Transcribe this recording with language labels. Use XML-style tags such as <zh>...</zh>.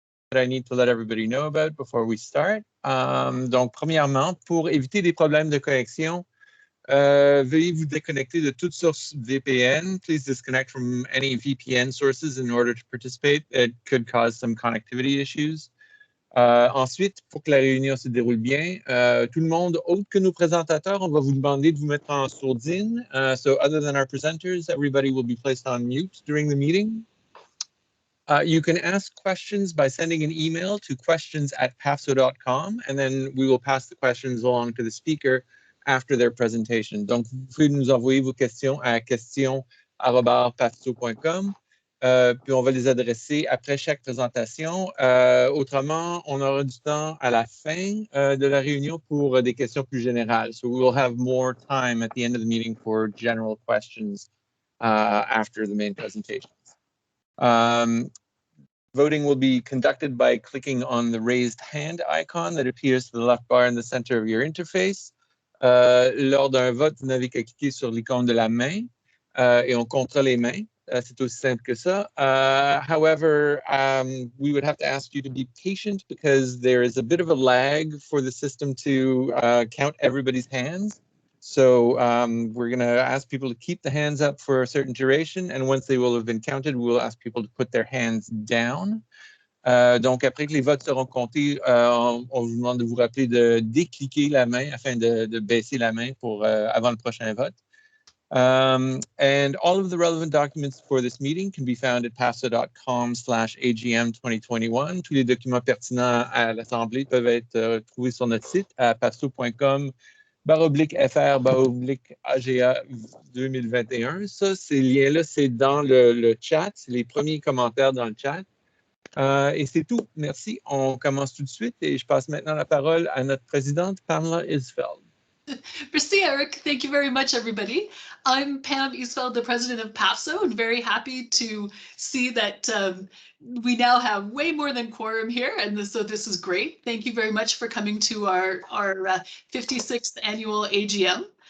<en>that I need to let everybody know about before we start.</en> <fr>Donc, premièrement, pour éviter des problèmes de connexion, veuillez vous déconnecter de toute source VPN.</fr> <en>Please disconnect from any VPN sources in order to participate. It could cause some connectivity issues.</en> <fr>Ensuite, pour que la réunion se déroule bien, tout le monde, autre que nos présentateurs, on va vous demander de vous mettre en sourdine.</fr> <en>So other than our presenters, everybody will be placed on mute during the meeting. You can ask questions by sending an email to questions@pafso.com, and then we will pass the questions along to the speaker after their presentation.</en> <fr>Donc, vous pouvez nous envoyer vos questions à questions@pafso.com. Puis on va les adresser après chaque présentation. Autrement, on aura du temps à la fin de la réunion pour des questions plus générales.</fr> <en>So we will have more time at the end of the meeting for general questions after the main presentations. Voting will be conducted by clicking on the raised hand icon that appears to the left bar in the center of your interface.</en> <fr>Lors d'un vote, vous n'avez qu'à cliquer sur l'icône de la main et on comptera les mains. C'est aussi simple que ça.</fr> <en>However, we would have to ask you to be patient because there is a bit of a lag for the system to count everybody's hands. So we're going to ask people to keep the hands up for a certain duration, and once they will have been counted, we will ask people to put their hands down.</en> <fr>Donc, après que les votes seront comptés, on vous demande de vous rappeler de décliquer la main afin de baisser la main pour, avant le prochain vote.</fr> <en>And all of the relevant documents for this meeting can be found at pafso.com/AGM2021.</en> <fr>Tous les documents pertinents à l'Assemblée peuvent être trouvés sur notre site à pafso.com/FR/AGA 2021. Ça, ces liens-là, c'est dans le chat. C'est les premiers commentaires dans le chat. Et c'est tout. Merci. On commence tout de suite et je passe maintenant la parole à notre présidente, Pamela Isfeld. Merci, Eric.</fr> <en>Thank you very much, everybody. I'm Pam Isfeld, the president of PAFSO, and very happy to see that we now have way more than quorum here, and so this is great. Thank you very much for coming to our 56th annual AGM.</en>